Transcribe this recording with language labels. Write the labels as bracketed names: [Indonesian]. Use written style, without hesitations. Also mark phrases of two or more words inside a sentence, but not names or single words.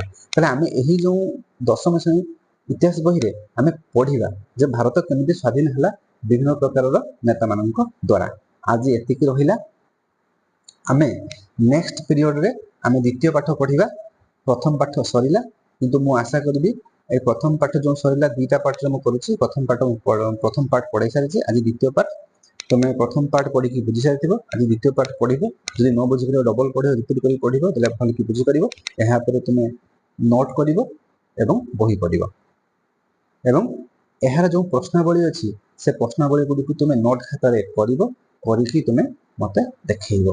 [Odia] ତାହେଲେ ଆମେ ଏହି ଯେଉଁ 10ମ ଶ୍ରେଣୀ ଇତିହାସ ବହିରେ ଆମେ ପଢିବା ଯେ ଭାରତ କେମିତି ସ୍ୱାଧୀନ ହେଲା ବିଭିନ୍ନ ପ୍ରକାରର ନେତାମାନଙ୍କ ଦ୍ୱାରା। ଆଜି ଏତିକି ରହିଲା। ଆମେ ନେକ୍ସଟ ପିରିୟଡରେ ଆମେ ଦ୍ୱିତୀୟ ପାଠ ପଢିବା। ପ୍ରଥମ ପାଠ ସରିଲା, କିନ୍ତୁ ମୁଁ ଆଶା କରିବି এই প্রথম পাঠ ଯେଉଁ ସରିଲା, ଦୁଇଟା ପାଠରେ ମୁଁ କରୁଛି। ପ୍ରଥମ ପାଠ ପଢାଇ ସାରିଛି, ଆଜି ଦ୍ୱିତୀୟ ପାଠ। ତମେ ପ୍ରଥମ ପାଠ ପଢିକି ବୁଝି ସାରିଥିବ, ଆଜି ଦ୍ୱିତୀୟ ପାଠ ପଢିବ। ଯଦି ନ ବୁଝିପାରିବ ଡବଲ ପଢିବ, ରିପିଟ୍ କରି ପଢିବ, ତାହେଲେ ଭଲକି ବୁଝିପାରିବ। ଏହା ଉପରେ ତୁମେ ନୋଟ୍ କରିବ ଏବଂ ବହି ପଢିବ ଏବଂ ଏହାର ଯେଉଁ ପ୍ରଶ୍ନାବଳୀ ଅଛି ସେ ପ୍ରଶ୍ନାବଳୀ ଗୁଡ଼ିକୁ ତୁମେ ନୋଟ୍ ଖାତାରେ କରିବ, କରିକି ତୁମେ ମତେ ଦେଖେଇବ।